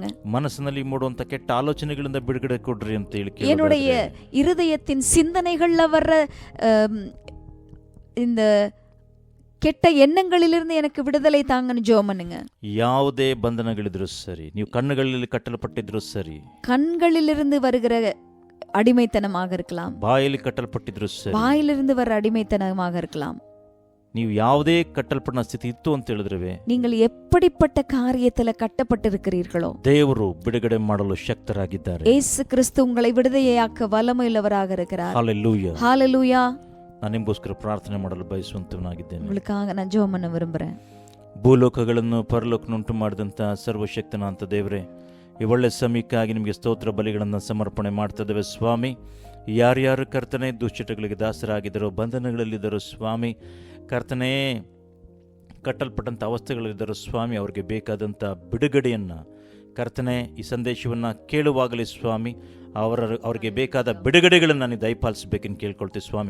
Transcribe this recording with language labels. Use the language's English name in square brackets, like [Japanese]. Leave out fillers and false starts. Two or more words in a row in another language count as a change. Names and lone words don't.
[Kannada] ಮನಸ್ಸಿನಲ್ಲಿ ಮೂಡುವಂತ ಕೆಟ್ಟ ಆಲೋಚನೆಗಳಿಂದ ಬಿಡುಗಡೆ ಕೊಡ್ರಿ ಅಂತ ಹೇಳಿ [Tamil] என்னுடைய இருதயத்தின் சிந்தனைகள்ல வர்ற இந்த கெட்ட எண்ணங்களிலிருந்து எனக்கு விடுதலை தாங்கன்னு ஜெபம் பண்ணுங்க. [Kannada] ಯಾವುದೇ ಬಂಧನಗಳಿದ್ರು ಸರಿ, ನೀವು ಕಣ್ಣುಗಳಲ್ಲಿ ಕಟ್ಟಲ್ಪಟ್ಟಿದ್ರು ಸರಿ, [Tamil] கண்களிலிருந்து வருகிற அடிமைத்தனமாக இருக்கலாம், [Kannada] ಬಾಯಲ್ಲಿ ಕಟ್ಟಲ್ಪಟ್ಟಿದ್ರು ಸರಿ, [Tamil] வாயிலிருந்து வர அடிமைத்தனமாக இருக்கலாம். [Kannada] ನೀವು ಯಾವುದೇ ಕಟ್ಟಲ್ಪಟ್ಟ ಸ್ಥಿತಿ ಇತ್ತು ಅಂತ ಹೇಳಿದ್ರೆ, [Tamil] நீங்கள் எப்படிப்பட்ட காரியத்துல கட்டப்பட்டிருக்கிறீர்களோ [Kannada] ದೇವರು ಬಿಡುಗಡೆ ಮಾಡಲು ಶಕ್ತರಾಗಿದ್ದಾರೆ. [Tamil] இயேசு கிறிஸ்து உங்களை விடுதலையாக்க வல்லமையுள்ளவராக இருக்கிறார். [Kannada] ಹಲ್ಲೆಲೂಯಾ. [Tamil] ஹalleluya. [Kannada] ನಾನು ನಿಮಗೋಸ್ಕರ ಪ್ರಾರ್ಥನೆ ಮಾಡಲು ಬಯಸುವಂತವನಾಗಿದ್ದೇನೆ. [Tamil] உங்களுக்காக நான் ஜெபம் பண்ண விரும்புறேன். [Kannada] ಭೂಲೋಕಗಳನ್ನು ಪರಲೋಕನುಂಟು ಮಾಡಿದಂಥ ಸರ್ವಶಕ್ತನಾಂತ ದೇವರೇ, ಈ ಒಳ್ಳೆ ಸಮಯಕ್ಕಾಗಿ ನಿಮಗೆ ಸ್ತೋತ್ರ ಬಲಿಗಳನ್ನು ಸಮರ್ಪಣೆ ಮಾಡ್ತಿದ್ದೇವೆ ಸ್ವಾಮಿ. ಯಾರ್ಯಾರು ಕರ್ತನೆ ದುಶ್ಚಟಗಳಿಗೆ ದಾಸರಾಗಿದ್ದರೋ, ಬಂಧನಗಳಲ್ಲಿದ್ದರು ಸ್ವಾಮಿ, ಕರ್ತನೇ ಕಟ್ಟಲ್ಪಟ್ಟಂಥ ಅವಸ್ಥೆಗಳಲ್ಲಿದ್ದರು ಸ್ವಾಮಿ, ಅವ್ರಿಗೆ ಬೇಕಾದಂಥ ಬಿಡುಗಡೆಯನ್ನು ಕರ್ತನೆ ಈ ಸಂದೇಶವನ್ನು ಕೇಳುವಾಗಲೇ ಸ್ವಾಮಿ ಅವ್ರಿಗೆ ಬೇಕಾದ ಬಿಡುಗಡೆಗಳನ್ನು ನೀವು ದಯಪಾಲಿಸಬೇಕೆಂದು ಕೇಳ್ಕೊಳ್ತೀವಿ ಸ್ವಾಮಿ.